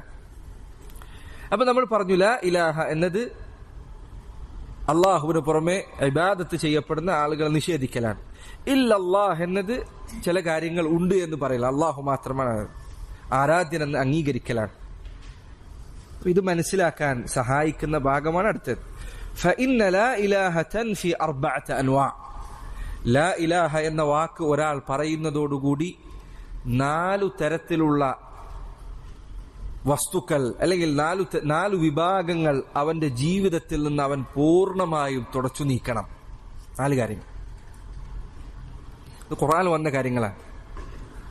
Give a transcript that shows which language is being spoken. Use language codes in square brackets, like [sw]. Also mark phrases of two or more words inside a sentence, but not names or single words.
[ml] അപ്പൊ നമ്മൾ പറഞ്ഞു, [ar] لا إله [ml] എന്നത് അള്ളാഹുവിന് പുറമെ ഇബാദത്ത് ചെയ്യപ്പെടുന്ന ആളുകളെ നിഷേധിക്കലാണ്. ഇല്ലല്ലാഹ് എന്നത് ചില കാര്യങ്ങൾ ഉണ്ട് എന്ന് പറയില്ല, അള്ളാഹു മാത്രമാണ് ആരാധ്യനെന്ന് അംഗീകരിക്കലാണ്. ഇത് മനസ്സിലാക്കാൻ സഹായിക്കുന്ന ഭാഗമാണ് അടുത്തത്. [ar] فإن لا إله تنفي 4 أنواع. لا إله [ml] എന്ന വാക്ക് ഒരാൾ പറയുന്നതോടുകൂടി 4 തരത്തിലുള്ള വസ്തുക്കൾ അല്ലെങ്കിൽ 4 വിഭാഗങ്ങൾ അവന്റെ ജീവിതത്തിൽ നിന്ന് അവൻ പൂർണ്ണമായും തുടച്ചു നീക്കണം. 4 കാര്യങ്ങൾ. ഇത് ഖുർആനിൽ വന്ന കാര്യങ്ങളാണ്.